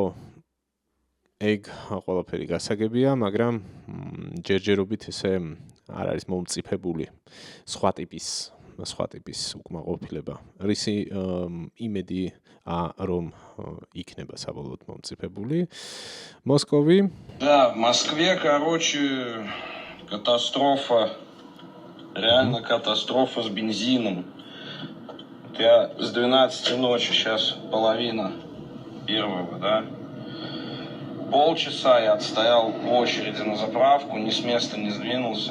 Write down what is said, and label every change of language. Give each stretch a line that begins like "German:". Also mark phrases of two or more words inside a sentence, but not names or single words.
Georgian: ეგ ყველაფერი გასაგებია, მაგრამ ჯერჯერობით ესე არ არის მომწიფებული სხვა ტიპის უკმაყოფილება. რისი იმედი რომ იქნება საბოლოოდ მომწიფებული. მოსკოვი.
Russian: Да, в Москве, короче, катастрофа. Реально катастрофа с бензином. Я с 12 ночи, сейчас половина первого, да? Полчаса я отстоял в очереди на заправку, ни с места не сдвинулся.